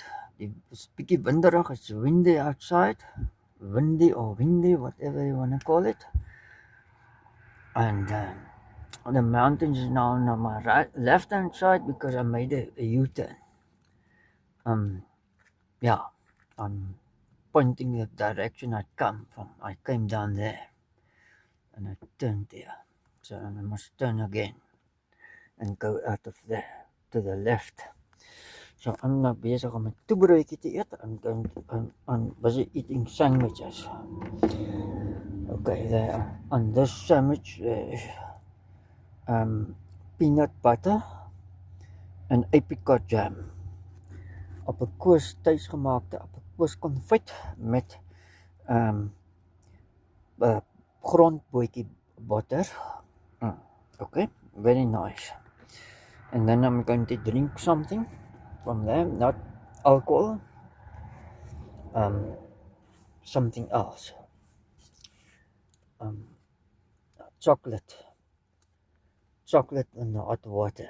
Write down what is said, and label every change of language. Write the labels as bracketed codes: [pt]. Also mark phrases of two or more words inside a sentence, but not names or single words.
[af] It's bietjie winderig, [en] it's windy outside. Windy or windy, whatever you want to call it. And the mountains is now on my right, left hand side because I made a U-turn. Yeah, I'm pointing the direction I come from. I came down there and I turned there. So I must turn again and go out of there to the left. So I'm now [af] besig om 'n toebroodjie te eet. [en] I'm busy eating sandwiches. Okay, there on this sandwich there's peanut butter and apricot jam. [af] Appelkoos, tuisgemaakte appelkoos konfyt met grondbootjie butter. [en] Okay, very nice. And then I'm going to drink something from there, not alcohol, something else. Chocolate and hot water.